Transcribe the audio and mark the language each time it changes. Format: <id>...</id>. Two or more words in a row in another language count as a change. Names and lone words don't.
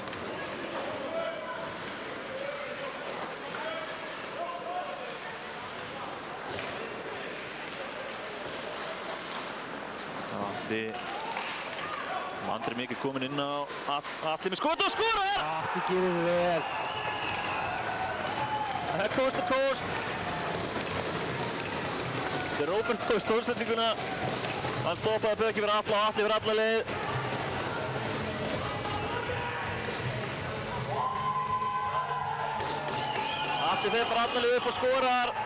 <is>Andri mikið kominn inn á. Atli með skot og skorar! Atli gerir vel. Það er</is> <en>coast to coast.</en> <is>Þetta er Róbert á stórsetninguna. Hann stoppaði Bökki fyrir Atla og Atli fyrir alla leið. Atli fer bara alla leið upp og skorar.</is>